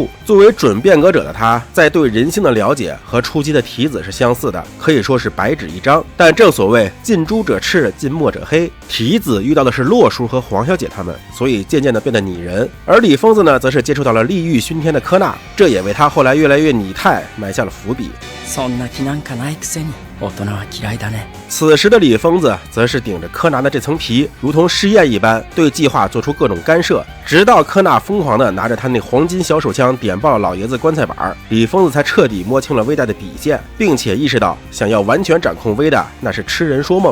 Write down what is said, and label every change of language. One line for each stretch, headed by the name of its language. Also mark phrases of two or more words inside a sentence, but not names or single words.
Chinese: 作为准变革者的他，在对人性的了解和初期的提子是相似的，可以说是白纸一张。但正所谓近朱者赤，近墨者黑，提子遇到的是洛叔和黄小姐他们，所以渐渐的变得拟人。而李疯子呢，则是接触到了利欲熏天的科纳，这也为他后来越来越拟态埋下了伏笔。
Japanese: そんな気なんかないくせに大人は嫌いだね。
Chinese: 此时的李疯子则是顶着柯南的这层皮，如同试验一般，对计划做出各种干涉，直到科纳疯狂的拿着他那黄金小手枪点爆了老爷子棺材板，李疯子才彻底摸清了威大的底线，并且意识到想要完全掌控威大那是痴人说梦。